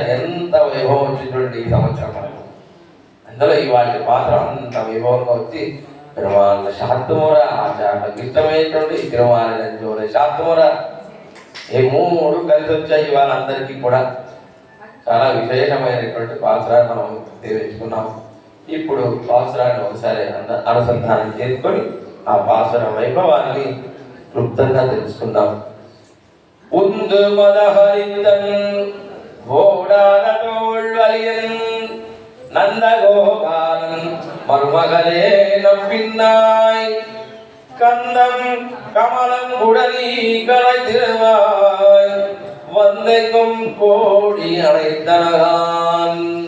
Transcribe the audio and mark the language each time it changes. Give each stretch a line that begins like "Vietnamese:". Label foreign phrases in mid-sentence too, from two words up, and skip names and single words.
Telugu: ఎంత వైభవం వచ్చినటువంటి ఈ సంవత్సరం మనకు. అందులో ఇవాళ పాత్రం అంత వైభవంగా వచ్చి పెరుమాళ్ళ శాంతమూర, ఆచార్యులకు ఇష్టమైనటువంటి తిరుమాలిరన్ జోలై శాంతమూర, ఈ 3 కలిసి వచ్చాయి ఇవాళ అందరికీ కూడా. చాలా విశేషమైనటువంటి పాత్రాన్ని మనం తెలుసుకున్నాం. ఇప్పుడు పాసురాన్ని ఒకసారి అనుసంధానం చేసుకొని ఆ పాసుర వైభవాన్ని క్లుప్తంగా తెలుసుకుందాం.
Tamil: உந்து மதஹரித்தன் ஓடாதோள்வலியன் நந்தகோபாலன் மருமகளே நம்பின்னாய் கந்தம் கமலம் உடலி கலை திருவாய் வந்தெங்கும் கோடி அணைத்தனகான்